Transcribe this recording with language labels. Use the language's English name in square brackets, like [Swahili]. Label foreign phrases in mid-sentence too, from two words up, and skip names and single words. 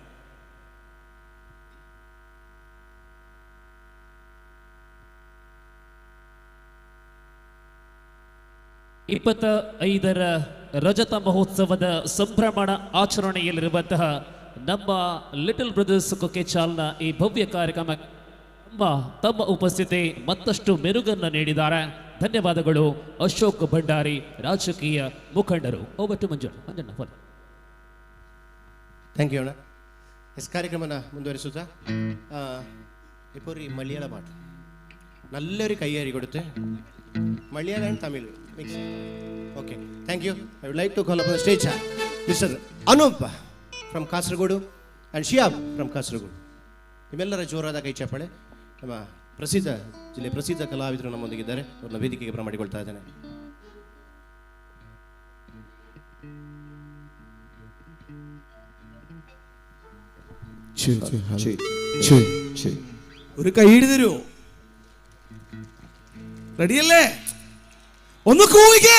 [Kannada] ಇಪ್ಪತ್ತ 5ರ ರಜತ ಮಹೋತ್ಸವದ ಸಂಭ್ರಮಣ ಆಚರಣೆಯಲ್ಲಿರುವಂತಹ ನಮ್ಮ ಲಿಟಲ್ ಬ್ರದರ್ಸ್ ಕೊಕ್ಕೆಚಾಲ್ನ ಈ ಭವ್ಯ ಕಾರ್ಯಕ್ರಮ ತಮ್ಮ ಉಪಸ್ಥಿತಿ ಮತ್ತಷ್ಟು ಮೆರುಗನ್ನು ನೀಡಿದ್ದಾರೆ. ಧನ್ಯವಾದಗಳು ಅಶೋಕ್ ಭಂಡಾರಿ, ರಾಜಕೀಯ ಮುಖಂಡರು. [English] Over to Manjanna. Thank you anna. [Kannada] ಕಾರ್ಯಕ್ರಮನ ಮುಂದುವರಿಸುತ್ತಾ [Malayalam] ഇപ്പോൾ മലയാള പാട്ട് നല്ലൊരു കയ്യേറി കൊടുത്ത് മലയാളം ആൻഡ് തമിഴ് മിക്സ്. ഓക്കെ, [English] Thank you. I would like to call up the stage Mister Anoop from Kasaragod and Shiyab from Kasaragod. [Kannada] ನಿಮ್ಮೆಲ್ಲರ ಜೋರಾದ ಕೈ ಚಪ್ಪಾಳೆ. ನಮ್ಮ ಜಿಲ್ಲೆ ಪ್ರಸಿದ್ಧ ಕಲಾವಿದರು ನಮ್ಮೊಂದಿಗಿದ್ದಾರೆ. ಅವ್ರನ್ನ ವೇದಿಕೆಗೆ ಬರಮಾಡಿಕೊಳ್ತಾ ಇದ್ದೇನೆ. [Malayalam] ഒരു കൈ തരൂ. റെഡിയല്ലേ? ഒന്ന് കൂവിക്കേ.